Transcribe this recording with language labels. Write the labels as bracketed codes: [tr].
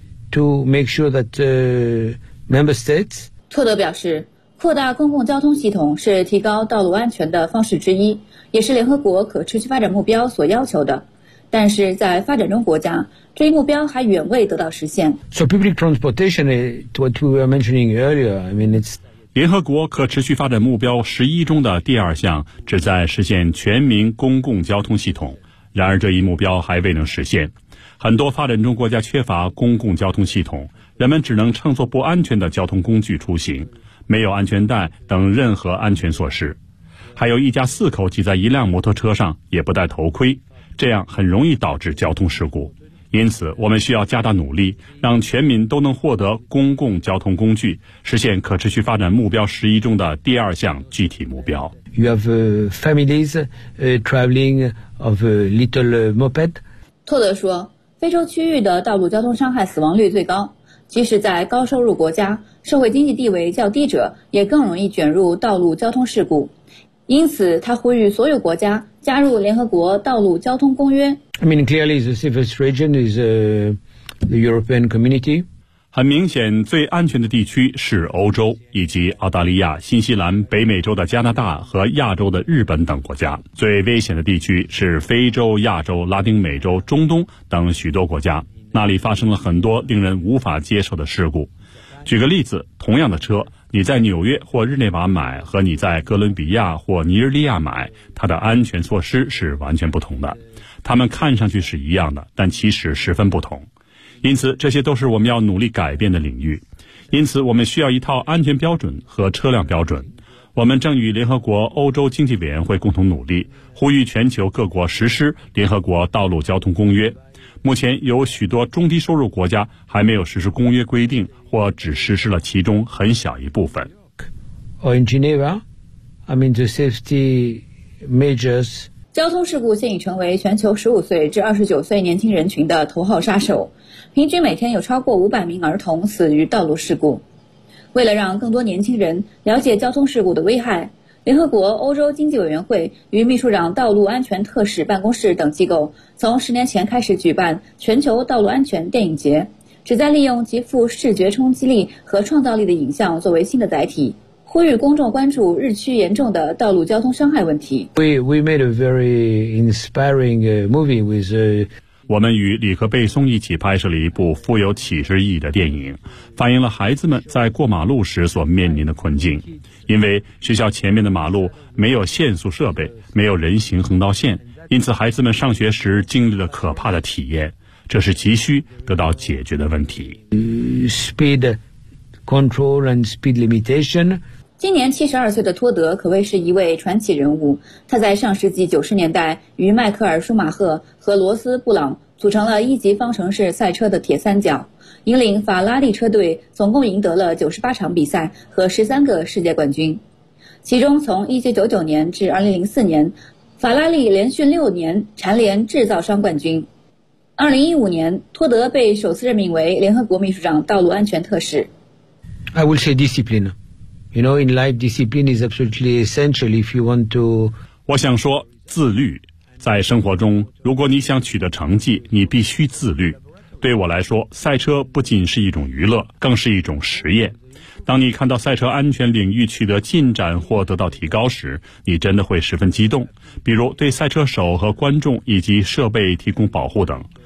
[en] To make sure that member states [zh] 特德表示，扩大公共交通系统是提高道路安全的方式之一，也是联合国可持续发展目标所要求的。但是在发展中国家，这一目标还远未得到实现。 [en] So public transportation, what we were mentioning earlier, I mean it's [zh] 联合国可持续发展目标11中的第二项旨在实现全民公共交通系统，然而这一目标还未能实现。很多发展中国家缺乏公共交通系统，人们只能乘坐不安全的交通工具出行，没有安全带等任何安全措施，还有一家四口挤在一辆摩托车上也不戴头盔，这样很容易导致交通事故。因此我们需要加大努力，让全民都能获得公共交通工具，实现可持续发展目标11中的第二项具体目标。 [en] You have families traveling of little moped. [zh] 托德说，非洲区域的道路交通伤害死亡率最高，即使在高收入国家，社会经济地位较低者也更容易卷入道路交通事故，因此他呼吁所有国家加入联合国道路交通公约。 [en] I mean clearly the safest region is the European community. [zh] 很明显，最安全的地区是欧洲，以及澳大利亚、新西兰、北美洲的加拿大和亚洲的日本等国家。最危险的地区是非洲、亚洲、拉丁美洲、中东等许多国家，那里发生了很多令人无法接受的事故。举个例子，同样的车，你在纽约或日内瓦买和你在哥伦比亚或尼日利亚买，它的安全措施是完全不同的。它们看上去是一样的，但其实十分不同。因此，这些都是我们要努力改变的领域。因此，我们需要一套安全标准和车辆标准。我们正与联合国欧洲经济委员会共同努力，呼吁全球各国实施联合国道路交通公约。目前有许多中低收入国家还没有实施公约规定，或只实施了其中很小一部分。 [en] Or in Geneva, I mean the safety measures. [zh] 交通事故现已成为全球15岁至29岁年轻人群的头号杀手，平均每天有超过500名儿童死于道路事故。为了让更多年轻人了解交通事故的危害，联合国欧洲经济委员会与秘书长道路安全特使办公室等机构从10年前开始举办全球道路安全电影节，旨在利用极富视觉冲击力和创造力的影像作为新的载体，呼吁公众关注日趋严重的道路交通伤害问题。 [en] We made a very inspiring movie with a [zh] 我们与李克贝松一起拍摄了一部富有启示意义的电影，反映了孩子们在过马路时所面临的困境。因为学校前面的马路没有限速设备，没有人行横道线，因此孩子们上学时经历了可怕的体验，这是急需得到解决的问题。 [en] Speed control and speed limitation. [zh] 今年72岁的托德可谓是一位传奇人物，他在上世纪90年代与迈克尔·舒马赫和罗斯·布朗组成了一级方程式赛车的铁三角，引领法拉利车队总共赢得了98场比赛和13个世界冠军。其中从1999年至2004年，法拉利连续6年蝉联制造商冠军。 2015年，托德被首次任命为联合国秘书长道路安全特使。 [en] I will say discipline. You know, in life, discipline is absolutely essential if you want to. [zh] 我想说自律。在生活中，如果你想取得成绩，你必须自律。对我来说，赛车不仅是一种娱乐，更是一种实验。当你看到赛车安全领域取得进展或得到提高时，你真的会十分激动，比如对赛车手和观众以及设备提供保护等。